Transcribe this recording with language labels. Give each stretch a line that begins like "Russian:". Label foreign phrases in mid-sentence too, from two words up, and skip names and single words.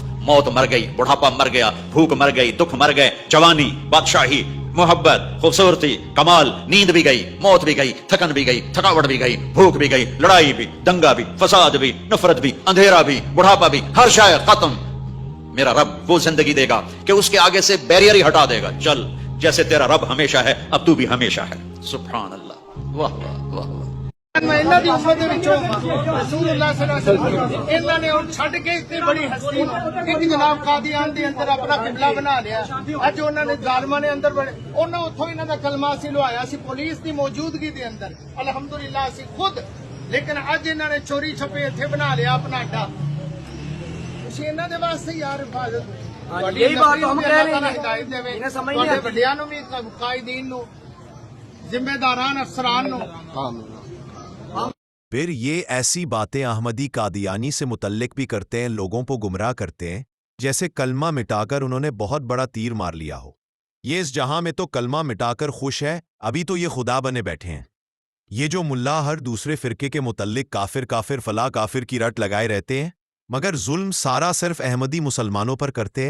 Urdu: موت مر گئی, بڑھاپا مر گیا, بھوک مر گئی, دکھ مر گئے, جوانی, بادشاہی, محبت, خوبصورتی, کمال, نیند بھی گئی, موت بھی گئی, تھکن بھی گئی, تھکاوٹ بھی گئی, بھوک بھی گئی, لڑائی بھی, دنگا بھی, فساد بھی, نفرت بھی, اندھیرا بھی, بڑھاپا بھی, ہر شے ختم. میرا رب وہ زندگی دے گا کہ اس کے آگے سے بیریئر ہی ہٹا دے گا. چل جیسے تیرا رب ہمیشہ ہے, اب تو بھی ہمیشہ ہے. سبحان اللہ. واہ واہ واہ واہ.
Punjabi: ਇਹਨਾਂ ਦੀ ਉਮਰ ਦੇ ਵਿੱਚੋਂ ਰਸੂਲੁੱਲਾਹ
Arabic: صلى الله عليه وسلم
Punjabi: ਇਹਨਾਂ ਨੇ ਹੁਣ ਛੱਡ ਕੇ ਇਤਨੀ ਬੜੀ ਹਸਤੀ ਇੱਕ ਜਨਾਬ ਕਾਦੀਆਨ ਦੇ ਅੰਦਰ ਆਪਣਾ ਕਿਬਲਾ ਬਣਾ ਲਿਆ. ਅੱਜ ਉਹਨਾਂ ਨੇ ਜ਼ਾਲਮਾਂ ਨੇ ਅੰਦਰ ਬੜੇ ਉਹਨਾਂ ਉੱਥੋਂ ਇਹਨਾਂ ਦਾ ਕਲਮਾ ਸੀ ਲਵਾਇਆ ਸੀ ਪੁਲਿਸ ਦੀ ਮੌਜੂਦਗੀ ਦੇ ਅੰਦਰ, ਅਲਹਮਦੁਲਿਲਾ ਅਸੀਂ ਖੁਦ. ਲੇਕਿਨ ਅੱਜ ਇਹਨਾਂ ਨੇ ਚੋਰੀ ਛਪੇ ਇੱਥੇ ਬਣਾ ਲਿਆ ਆਪਣਾ ਅੱਡਾ. ਤੁਸੀਂ ਇਹਨਾਂ ਦੇ ਵਾਸਤੇ ਯਾਰ ਹਿਫਾਜ਼ਤ,
Urdu: یہی بات ہم کہہ رہے ہیں,
Punjabi: ہدایت ਦੇਵੇ
Urdu: انہیں سمجھ نہیں
Punjabi: ਤੁਹਾਡੇ
Urdu: آتی.
Punjabi: ਵੱਡਿਆਂ ਨੂੰ ਵੀ, قائدین ਨੂੰ, ਜ਼ਿੰਮੇਦਾਰਾਂ ਅਫਸਰਾਨ ਨੂੰ.
Urdu: پھر یہ ایسی باتیں احمدی قادیانی سے متعلق بھی کرتے ہیں, لوگوں کو گمراہ کرتے ہیں, جیسے کلمہ مٹا کر انہوں نے بہت بڑا تیر مار لیا ہو. یہ اس جہاں میں تو کلمہ مٹا کر خوش ہے, ابھی تو یہ خدا بنے بیٹھے ہیں. یہ جو ملا ہر دوسرے فرقے کے متعلق کافر کافر فلاں کافر کی رٹ لگائے رہتے ہیں, مگر ظلم سارا صرف احمدی مسلمانوں پر کرتے ہیں.